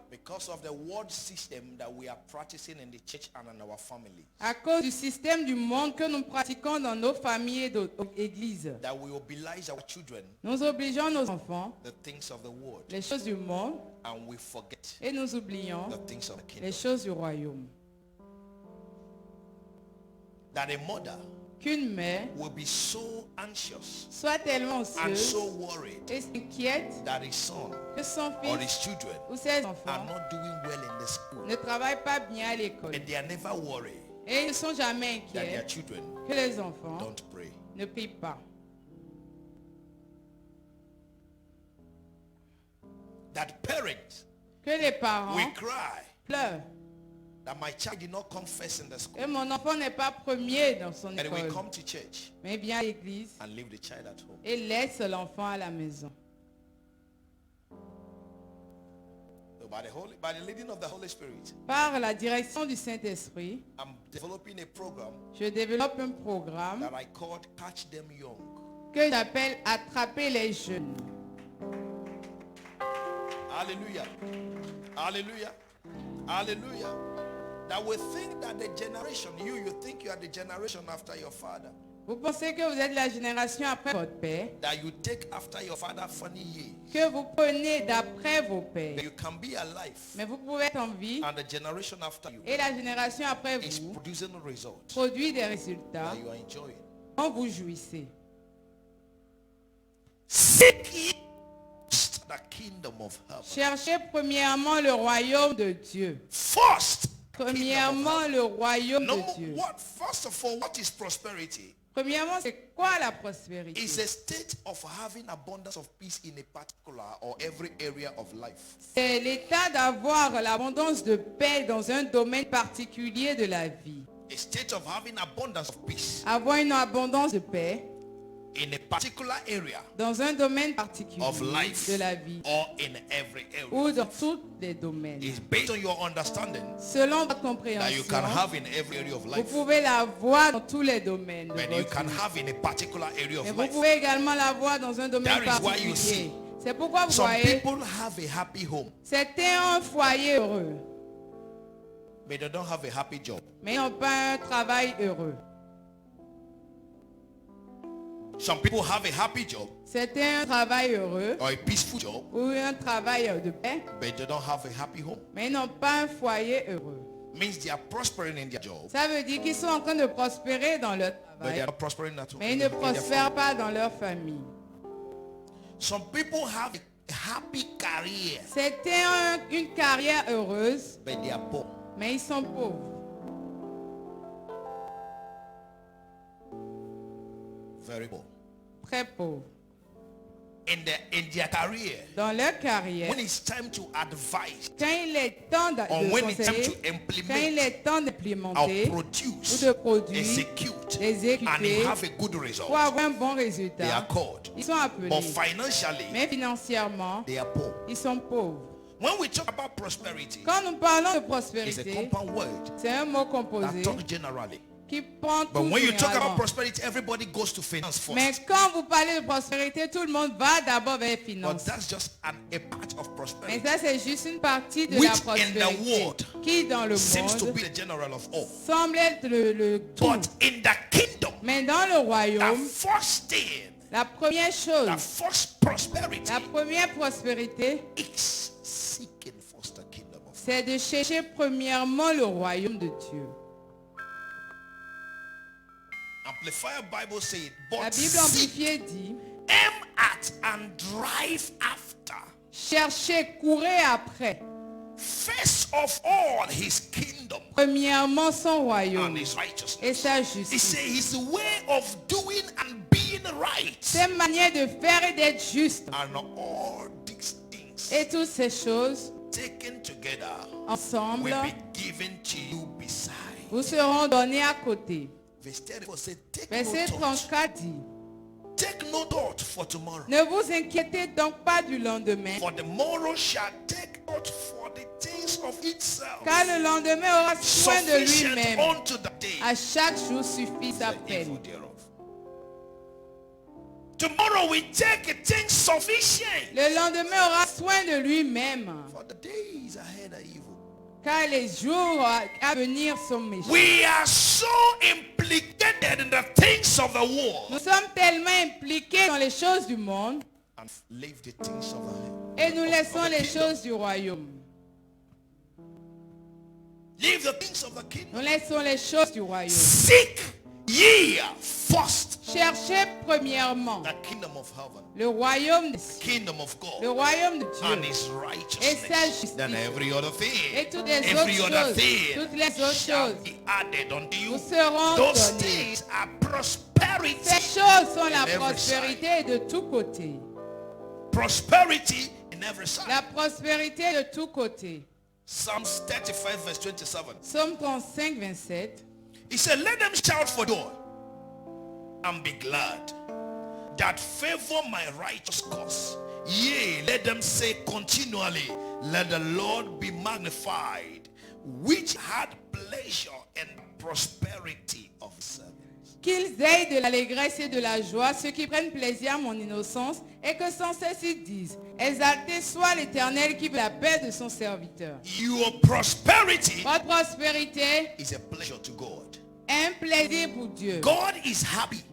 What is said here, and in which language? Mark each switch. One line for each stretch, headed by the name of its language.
English: Because of the world system that we are practicing in the church and in our families.
French: À cause du système du monde que nous pratiquons dans nos familles et nos églises.
English: That we oblige our children
French: Nous obligeons nos enfants
English: the things of the world.
French: les choses du monde
English: And we forget
French: et nous oublions
English: the things of the kingdom.
French: les choses du royaume.
English: That a mother
French: Qu'une mère
English: will be so anxious
French: soit tellement
English: and
French: anxieuse
English: so worried
French: et s'inquiète
English: that his son
French: que son
English: or
French: fils
English: his children
French: ou ses
English: are
French: enfants
English: not doing well in the school.
French: ne travaillent pas bien à l'école.
English: And they are never worried
French: Et ils ne sont jamais
English: that their
French: inquiets
English: children
French: que les enfants
English: don't pray.
French: ne prient pas.
English: That parents
French: Que les parents
English: will cry
French: pleurent.
English: that my child did not come first in the school.
French: Et mon enfant n'est pas premier dans son
English: And they will
French: école,
English: come to church
French: mais vient à l'église
English: and leave the child at home.
French: et laisse l'enfant à la maison.
English: So by the leading of the Holy Spirit,
French: Par la direction du Saint-Esprit,
English: I'm developing a program
French: je développe un programme
English: that I called Catch Them Young.
French: que j'appelle Attraper les jeunes.
English: Hallelujah. Hallelujah. Hallelujah. That we think that the generation, you think you are the generation after your father.
French: Vous pensez que vous êtes la génération après votre père,
English: That you take after your father funny years.
French: que vous prenez d'après vos pères.
English: That you can be alive.
French: Mais vous pouvez être en vie
English: And the generation after you
French: et la génération après
English: is
French: vous
English: producing results
French: produit des résultats
English: that you are enjoying.
French: dont vous jouissez.
English: Seek ye first the kingdom of heaven.
French: Cherchez premièrement le royaume de Dieu.
English: First.
French: Premièrement le royaume
English: No,
French: de Dieu.
English: first of all, what is prosperity?
French: Premièrement, c'est quoi la prospérité?
English: It's a state of having abundance of peace in a particular or every area of life.
French: C'est l'état d'avoir l'abondance de paix dans un domaine particulier de la vie.
English: A state of having abundance of peace
French: Avoir une abondance de paix
English: in a particular area
French: dans un domaine particulier
English: of life
French: de la vie
English: or in every area
French: ou dans tous les domaines.
English: is based on your understanding
French: Selon votre
English: that you
French: compréhension,
English: can have in every area of
French: vous
English: life.
French: pouvez l'avoir dans tous les domaines de
English: But you
French: votre
English: can
French: vie.
English: have in a particular area
French: Mais
English: of
French: vous
English: life.
French: pouvez également l'avoir dans un domaine
English: That is why you
French: particulier.
English: see
French: C'est pourquoi vous
English: Some
French: voyez,
English: people have a happy home,
French: certains ont un foyer heureux,
English: but they don't have a happy job.
French: mais ils n'ont pas un travail heureux.
English: Some people have a happy job
French: Certains ont un travail heureux
English: or a peaceful job,
French: ou un travail de paix,
English: but they don't have a happy home.
French: mais ils n'ont pas un foyer heureux.
English: Means they are prospering in their job,
French: Ça veut dire qu'ils sont en train de prospérer dans leur
English: but they
French: travail,
English: are not prospering at home.
French: mais ils ne prospèrent pas dans leur famille.
English: Some people have a happy career,
French: Certains ont une carrière heureuse,
English: but they are poor.
French: mais ils sont pauvres,
English: Very poor.
French: très pauvres.
English: In their career,
French: Dans leur carrière,
English: when it's time to advise
French: quand il est temps de
English: or when it's time
French: conseiller,
English: to
French: quand il
English: implement
French: est temps
English: or
French: d'implémenter ou
English: produce,
French: de produire,
English: execute, and
French: d'exécuter,
English: have a good result,
French: pour avoir un bon
English: they are
French: résultat,
English: called.
French: ils sont appelés.
English: But financially,
French: Mais financièrement,
English: they are poor.
French: ils sont pauvres.
English: When we talk about prosperity,
French: Quand nous parlons de
English: it's a
French: prospérité,
English: compound word
French: c'est un mot
English: that
French: composé
English: talks generally.
French: qui prend
English: But
French: tout
English: when you talk
French: généralement.
English: about prosperity, everybody goes to finance first.
French: Mais quand vous parlez de prospérité, tout le monde va d'abord vers les
English: But
French: finances.
English: that's just a part of
French: Mais
English: prosperity.
French: ça, c'est juste une partie de
English: Which
French: la
English: in the
French: prospérité
English: world
French: qui, dans le
English: Seems to
French: monde,
English: be the general of all.
French: semble être le tout.
English: But in the kingdom,
French: Mais dans le
English: the
French: royaume,
English: first thing,
French: la première chose,
English: the first prosperity
French: la première prospérité,
English: is seeking first the kingdom of God.
French: c'est de chercher premièrement le royaume de Dieu.
English: Amplified Bible said,
French: La
English: but
French: Bible
English: seek,
French: amplifiée dit,
English: aim at and drive after.
French: cherchez, courez après.
English: First of all, his kingdom
French: Premièrement son
English: and
French: royaume
English: his
French: et
English: righteousness.
French: sa
English: He
French: justice.
English: said his way of doing and being right.
French: Ses manières de faire et d'être juste.
English: And all these things
French: Et toutes ces choses,
English: taken together
French: ensemble,
English: will be given to you beside.
French: vous seront donnés à côté.
English: Verse 34 said,
French: Verset
English: take no thought.
French: 34 dit,
English: Take no thought for tomorrow.
French: ne vous inquiétez donc pas du lendemain,
English: For the morrow shall take thought for the things of itself.
French: car le lendemain aura soin de
English: Sufficient
French: lui-même.
English: unto the day
French: À chaque jour suffit sa
English: the evil
French: peine.
English: thereof. Tomorrow we take things sufficient.
French: Le lendemain aura soin de lui-même.
English: For the days ahead are evil.
French: Car les jours à venir sont méchants.
English: We are so implicated in the things of the world
French: Nous sommes tellement impliqués dans les choses du monde
English: and leave the things of the
French: et nous laissons les
English: kingdom.
French: choses du royaume.
English: Leave the things of the kingdom.
French: Nous laissons les choses du royaume.
English: Seek ye first
French: Cherchez premièrement
English: the kingdom of heaven,
French: le royaume des cieux,
English: kingdom of
French: le
English: God,
French: royaume de
English: and
French: Dieu
English: his
French: et
English: righteousness.
French: sa justice.
English: Then every other
French: Et
English: thing,
French: toutes les
English: every
French: autres
English: other
French: choses,
English: thing
French: toutes les autres
English: shall
French: choses
English: be added unto you.
French: vous seront
English: Those
French: données.
English: things are prosperity.
French: Ces choses sont la
English: every
French: prospérité de tous côtés.
English: Prosperity in every side.
French: La prospérité de tous côtés.
English: Psalms 35 verse 27.
French: Psaume 35, 27.
English: He said, let them shout for joy and be glad that favor my righteous cause. Yea, let them say continually, let the Lord be magnified, which had pleasure in prosperity of servants.
French: Qu'ils aient de l'allégresse et de la joie, ceux qui prennent plaisir à mon innocence, et que sans cesse ils disent, exalté soit l'Éternel qui veut la paix de son serviteur.
English: Your prosperity
French: Votre prospérité
English: is a pleasure to God.
French: est un plaisir pour Dieu.
English: God is happy.